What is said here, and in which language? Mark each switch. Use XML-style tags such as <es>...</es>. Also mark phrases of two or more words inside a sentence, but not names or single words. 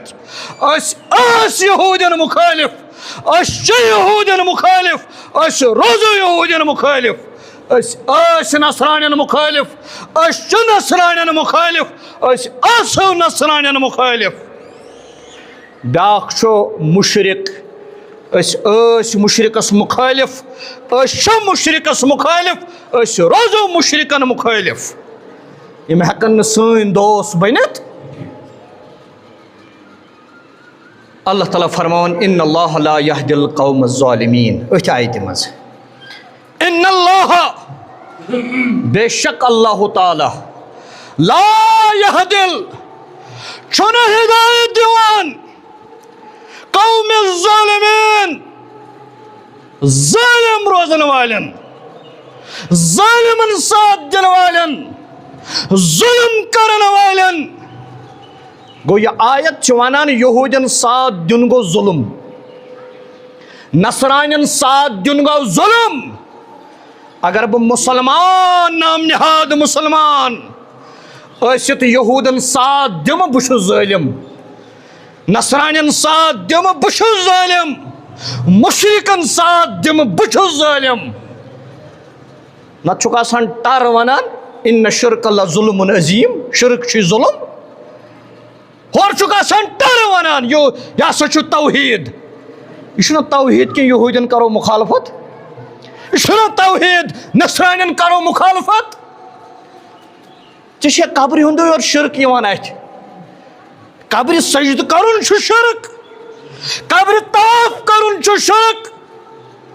<ks>أسۍ ٲسۍ یہوٗدین مُخٲلف أسۍ چھِ یہوٗدین مُخٲلف أسۍ روزو یہوٗدین مُخٲلف أسۍ ٲسۍ نصرانین مُخٲلف أسۍ چھِ نصرانین مُخٲلف أسۍ آسو نصرانین مُخٲلف بیٛاکھ چھُ مُشرِق أسۍ ٲسۍ مُشرِقس مُخٲلف أسۍ چھِ مُشرِقس مُخٲلف أسۍ روزو مُشرِقن مُخٲلف یِم ہٮ۪کن نہٕ سٲنۍ دوس بٔنِتھ اللہ تعالیٰ فرماوان</ks> <ar>ان اللہ لا یہدی القوم الظالمین</ar> <ks>أتھۍ آیتہِ منٛز</ks> <ar>ان اللہ</ar> <ks>بے شک اللہ تعالیٰ</ks> <ar>لا یہدی</ar> <ks>چھُنہٕ ہدایت دِوان</ks> <ar>قوم الظالمین</ar> <ks>ظالم روزن والٮ۪ن ظالمن ساتھ دِنہٕ والٮ۪ن ظلم کرن والٮ۪ن گوٚو یہِ آیت چھِ ونان یہوٗدین ساتھ دیُن گوٚو ظُلم نصرانین ساتھ دیُن گوٚو ظُلم اگر بہٕ مُسلمان نام نہاد مُسلمان ٲسِتھ یہوٗدن ساتھ دِمہٕ بہٕ چھُس ظٲلم نصرانین ساتھ دِمہٕ بہٕ چھُس ظٲلم مُشرِکن ساتھ دِمہٕ بہٕ چھُس ظٲلم نتہٕ چھُکھ آسان ٹر ونان</ks> <ar>اِنَّ شِرْکَ لَظُلْمٌ عظیٖم</ar> <ks>شِرک چھُے ظُلم ہورٕ چھُکھ آسان ٹر ونان یہِ ہسا چھُ توحیٖد یہِ چھُنہ توحیٖد کینٛہہ یہوٗدین کرو مُخالفت یہِ چھُنہ توحیٖد نصرانین کرو مُخالفت ژےٚ چھے قبرِ ہُنٛدُے یوت شِرک یِوان اَتھِ قبرِ سجدٕ کرُن چھُ شِرک قبرِ طواف کرُن چھُ شِرک</ks>